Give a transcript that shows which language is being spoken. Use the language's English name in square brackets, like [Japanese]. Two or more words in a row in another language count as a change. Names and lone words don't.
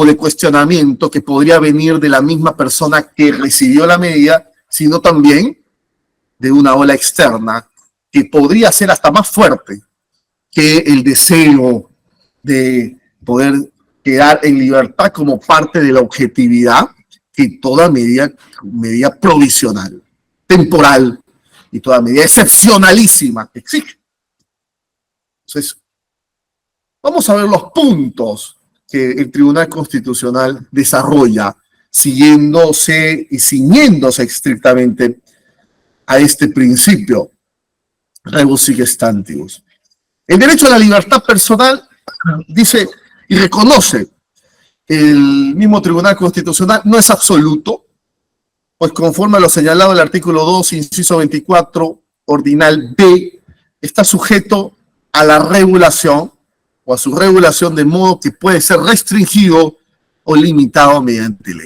[Spanish] de cuestionamiento que podría venir de la misma persona que recibió la medida, sino también de una ola externa que podría ser hasta más fuerte que el deseo de poder quedar en libertad como parte de la objetividad que toda medida provisional, temporal y toda medida excepcionalísima exige. Entonces, vamos a ver los puntos que el Tribunal Constitucional desarrolla siguiéndose y ciñéndose estrictamente a este principio [Latin] rebus sic stantibus. [Spanish] El derecho a la libertad personal dice y reconoce el mismo Tribunal Constitucional, no es absoluto, pues conforme a lo señalado en el artículo 2, inciso 24, ordinal B, está sujeto a la regulación o a su regulación de modo que puede ser restringido o limitado mediante ley.